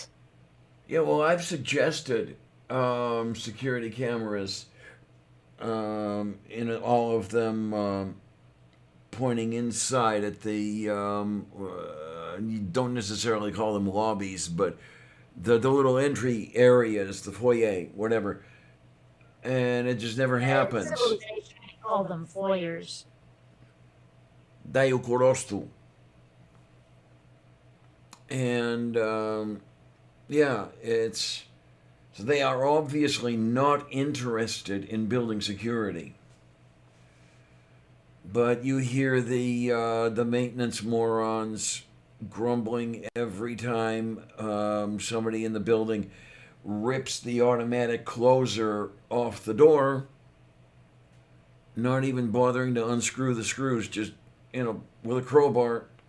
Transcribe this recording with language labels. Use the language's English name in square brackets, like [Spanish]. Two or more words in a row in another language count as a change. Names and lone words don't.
[English] Yeah, well, I've suggested security cameras, in all of them pointing inside at the, you don't necessarily call them lobbies, but the little entry areas, the foyer, whatever. And it just never happens. Civilization, we call them foyers. Daio Korostu. And yeah, so they are obviously not interested in building security. But you hear the maintenance morons grumbling every time somebody in the building rips the automatic closer off the door, not even bothering to unscrew the screws, just with a crowbar.